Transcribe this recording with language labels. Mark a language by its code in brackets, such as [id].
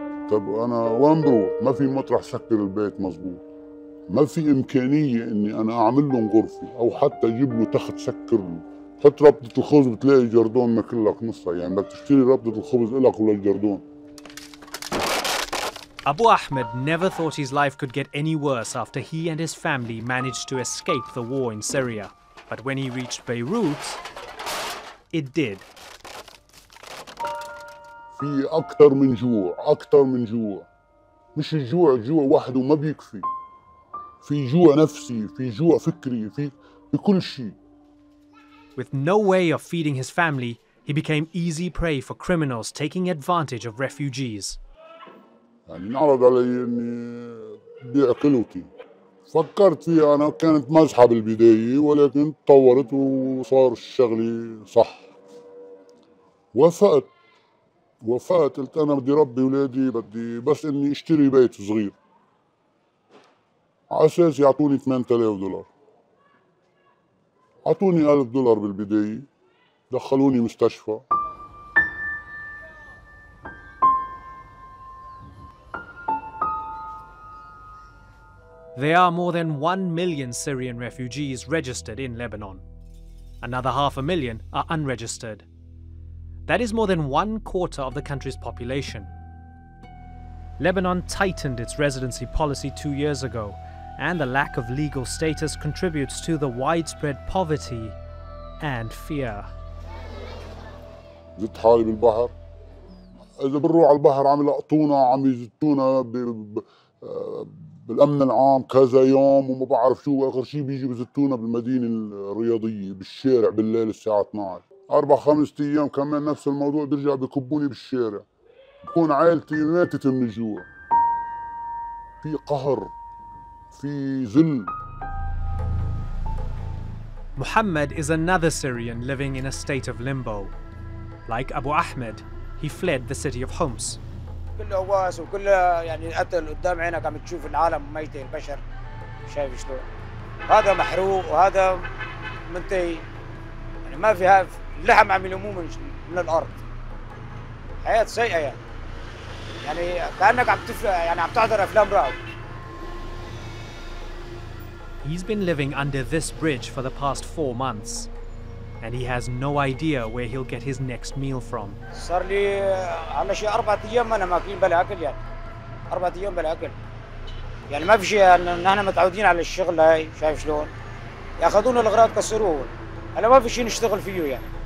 [ar] طب أنا وين بروح؟ ما في مطرح سكر البيت مزبوط. ما في إمكانية إني أنا أعمل لهم غرفة أو حتى أجيب له تخت سكر له. حط ربطة الخبز بتلاقي جردون ماكل لك نصها، يعني بدك تشتري ربطة الخبز إلك وللجردون. [en] Abu Ahmed never thought his life could get any worse after he and his family managed to escape the war in Syria. But when he reached Beirut, it did. [ar] في أكتر من جوع. مش الجوع وحده ما بيكفي. في جوع نفسي، في جوع فكري، في كل شيء. [en] With no way of feeding his family, he became easy prey for criminals taking advantage of refugees. [ar] يعني انعرض علي اني بيع كلوتي. فكرت فيها انا، كانت مزحة بالبداية ولكن تطورت وصار الشغلة صح. وافقت قلت انا بدي ربي ولادي، بدي بس اني اشتري بيت صغير. على اساس يعطوني $8000. اعطوني $1000 بالبداية، دخلوني مستشفى. [en] There are more than 1 million Syrian refugees registered in Lebanon. Another 500,000 are unregistered. That is more than 1/4 of the country's population. Lebanon tightened its residency policy 2 years ago, and the lack of legal status contributes to the widespread poverty and fear. [ar] زدت حالي بالبحر. إذا بنروح على البحر عم يلقطونا، عم يزتونا بالأمن العام كذا يوم وما بعرف شو. آخر شيء بيجي بزتونا بالمدينة الرياضية بالشارع بالليل الساعة 12. 4-5 أيام كمان نفس الموضوع، بيرجع بكبوني بالشارع. بكون عائلتي ماتت من الجوع. في قهر، في ذل. [en] Muhammad is another Syrian living in a state of limbo. Like Abu Ahmed, he fled the city of Homs. [ar] كله هواس وكله يعني قتل قدام عينك، عم تشوف العالم ميتة، البشر شايف شلون. هذا محروق وهذا منتهي، يعني ما في اللحم عم يلموه من الارض. حياة سيئة يعني كأنك عم تحضر افلام رعب. [en] He's been living under this bridge for the past 4 months, and he has no idea where he'll get his next meal from. [ar] صار لي على شيء 4 أيام أنا ماكلين بلا أكل، يعني 4 أيام بلا أكل. يعني ما في شيء، نحن متعودين على الشغل هاي، شايف شلون؟ ياخذون الأغراض كسروه، هلا ما في شيء نشتغل فيه يعني.